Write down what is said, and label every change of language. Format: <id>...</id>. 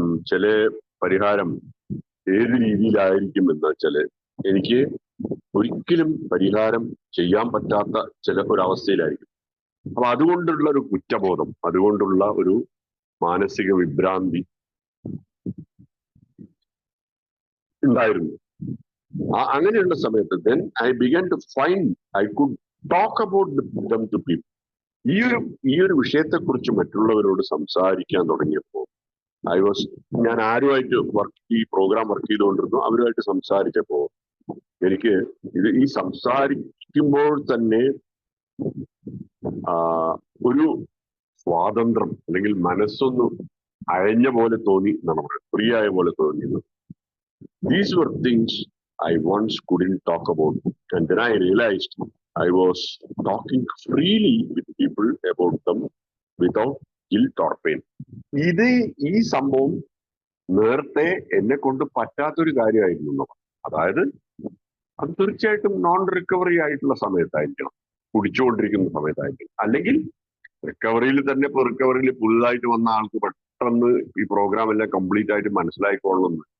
<ml>ചില പരിഹാരം ഏത് രീതിയിലായിരിക്കും എന്ന് വെച്ചാൽ എനിക്ക് ഒരിക്കലും പരിഹാരം ചെയ്യാൻ പറ്റാത്ത ചില ഒരവസ്ഥയിലായിരിക്കും. അപ്പൊ അതുകൊണ്ടുള്ള ഒരു കുറ്റബോധം, അതുകൊണ്ടുള്ള ഒരു മാനസിക വിഭ്രാന്തി ഉണ്ടായിരുന്നു. അങ്ങനെയുള്ള സമയത്ത്</ml> <en>then I began to find I could talk about them to people.</en> <ml>ഈ ഒരു വിഷയത്തെക്കുറിച്ച് മറ്റുള്ളവരോട് സംസാരിക്കാൻ തുടങ്ങിയപ്പോൾ ഞാൻ ആരുമായിട്ട് ഈ പ്രോഗ്രാം വർക്ക് ചെയ്തുകൊണ്ടിരുന്നു, അവരുമായിട്ട് സംസാരിച്ചപ്പോ എനിക്ക് ഈ സംസാരിക്കുമ്പോൾ തന്നെ ഒരു സ്വാതന്ത്ര്യം അല്ലെങ്കിൽ മനസ്സൊന്ന് അയഞ്ഞ പോലെ തോന്നി എന്നാണ് പറയുന്നത്, ഫ്രീ ആയ പോലെ തോന്നിയത്.</ml> <en>These were things I once couldn't talk about, and then I realized I was talking freely with people about them without guilt or pain.</en> <ml>ഈ സംഭവം നേരത്തെ എന്നെ കൊണ്ട് പറ്റാത്തൊരു കാര്യമായിരുന്നു. അതായത് അത് തീർച്ചയായിട്ടും നോൺ റിക്കവറി ആയിട്ടുള്ള സമയത്തായിരിക്കണം, കുടിച്ചുകൊണ്ടിരിക്കുന്ന സമയത്തായിരിക്കണം, അല്ലെങ്കിൽ റിക്കവറിയിൽ തന്നെ ഇപ്പൊ റിക്കവറിയിൽ പുതുതായിട്ട് വന്ന ആൾക്ക് പെട്ടെന്ന് ഈ പ്രോഗ്രാം എല്ലാം കംപ്ലീറ്റ് ആയിട്ട് മനസ്സിലായിക്കൊള്ളുന്നു.</ml>